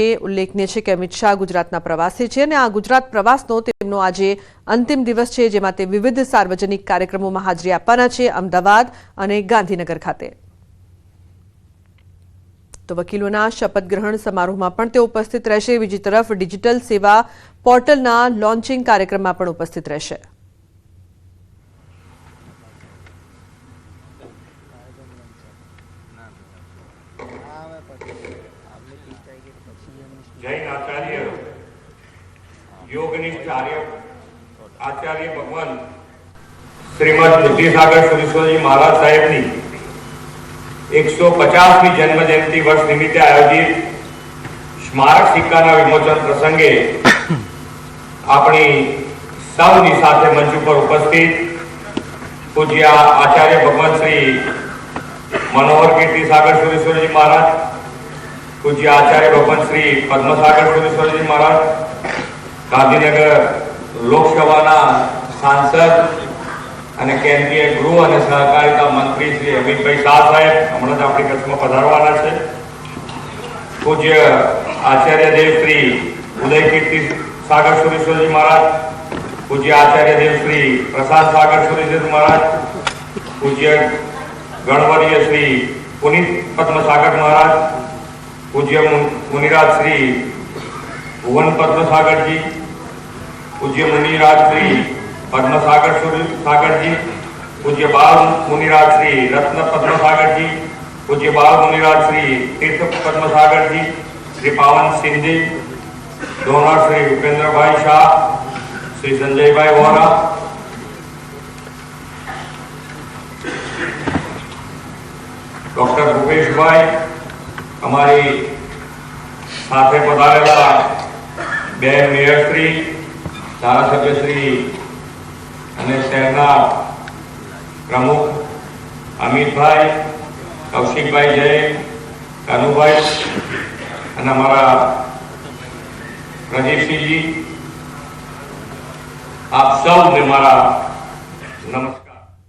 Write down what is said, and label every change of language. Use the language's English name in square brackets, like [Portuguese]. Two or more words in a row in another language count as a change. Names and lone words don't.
[Gujarati] ઉલ્લેખનીય છે કે અમિત શાહ ગુજરાતના પ્રવાસે છે અને આ ગુજરાત પ્રવાસનો તેમનો આજે અંતિમ દિવસ છે, જેમાં તે વિવિધ સાર્વજનિક કાર્યક્રમોમાં હાજરી આપવાના છે અમદાવાદ અને ગાંધીનગર ખાતે। તો વકીલોના શપથ ગ્રહણ સમારોહમાં પણ તેઓ ઉપસ્થિત રહેશે। બીજી તરફ ડિજિટલ સેવા પોર્ટલના લોન્ચિંગ કાર્યક્રમમાં પણ ઉપસ્થિત રહેશે। જૈન આચાર્ય યોગનિષ્ઠ આચાર્ય ભગવાન શ્રીમદ બુદ્ધિસાગર સુરેશ્વરજી મહારાજ સાહેબની 150મી જન્મ જયંતી વર્ષ નિમિત્તે આયોજિત સ્મારક સિક્કાના વિમોચન પ્રસંગે અપની સૌની સાથે મંચ પર ઉપસ્થિત પૂજ્ય આચાર્ય ભગવાન શ્રી મનોહર કીર્તિ સાગર સુરેશ્વરજી મહારાજ, પૂજ્ય આચાર્ય ભગવાન શ્રી પદ્મસાગર સુરેશ્વરજી મહારાજ, ગાંધીનગર લોકસભા સાંસદ અને કેન્દ્રીય ગૃહ અને સહકારિતા મંત્રી શ્રી અમિતભાઈ શાહ સાહેબ હમણાં જ આપણી કચ્છમાં પધારવાના છે। પૂજ્ય આચાર્ય દેવ શ્રી ઉદય કીર્તિ સાગર સુરેશ્વરજી મહારાજ, પૂજ્ય આચાર્ય દેવ શ્રી પ્રસાદ સાગર સુરેશ્વરજી મહારાજ, પૂજ્ય ગણવર્ય શ્રી પુનીત પદ્મસાગર મહારાજ, પૂજ્ય મુનિરાજ શ્રી ભુવન પદ્મસાગર જી, પૂજ્ય મુનિરાજ શ્રી પદ્મસાગર સાગર જી, પૂજ્ય બાલ મુનિરાજ શ્રી રત્ન પદ્મસાગર જી, પૂજ્ય બાલ મુનિરાજ શ્રી તીર્થ પદ્મસાગર જી, શ્રી પાવન સિંહ, ડોનર શ્રી ઉપેંદ્ર ભાઈ શાહ, શ્રી સંજય ભાઈ વોરા, ડૉક્ટર ભૂપેશ ભાઈ, હમારી સાથે પધારેલા બેન મેયર શ્રી, ધારાસભ્ય શ્રી અને શહેરના પ્રમુખ અમિતભાઈ, કૌશિકભાઈ જૈન, કાનુભાઈ અને અમારા પ્રદીપસિંહજી, આપ સૌને મારા નમસ્કાર।